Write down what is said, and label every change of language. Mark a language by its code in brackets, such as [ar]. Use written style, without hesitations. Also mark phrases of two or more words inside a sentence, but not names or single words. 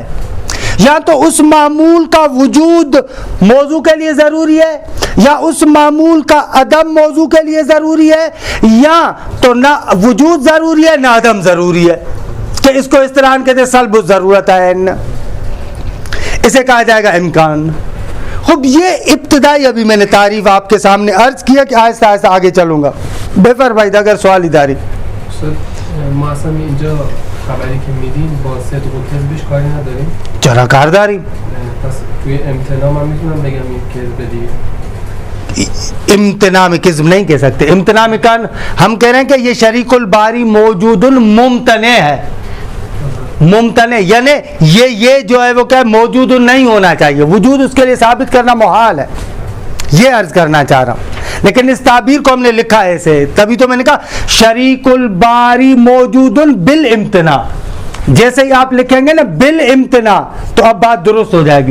[ur] یا تو اس معمول کا وجود موضوع کے لیے ضروری ہے، یا اس معمول کا عدم موضوع کے لیے ضروری ہے، یا تو نہ وجود ضروری ہے نہ عدم ضروری ہے، کہ اس کو اس طرح کہتے ہیں سلب الضرورت ہے، اسے کہا جائے گا امکان۔ خوب یہ ابتدائی ابھی میں نے تعریف آپ کے سامنے عرض کیا کہ آہستہ آہستہ آگے چلوں گا۔ [fa] بے فرمائید اگر سوالی داری ما اصلا اینجا خبری که میدیم با صدق و کذبش کاری نداریم؟ چرا کار داریم؟ پس توی امتناع من میتونم بگم این کذب دیگه؟ [ur] امتناع میں کذب نہیں کہہ سکتے، امتناع میں کان ہم کہہ رہے ہیں کہ یہ شریک الباری موجود ممتنع ہے، ممتنع یعنی یہ جو ہے وہ کیا موجود نہیں ہونا چاہیے، وجود اس کے لیے ثابت کرنا محال ہے، یہ عرض کرنا چاہ رہا ہوں۔ لیکن اس تعبیر کو ہم نے لکھا ایسے، تبھی تو میں نے کہا شریک الباری موجود بالامتناع، جیسے ہی آپ لکھیں گے نا بالامتناع تو اب بات درست ہو جائے گی۔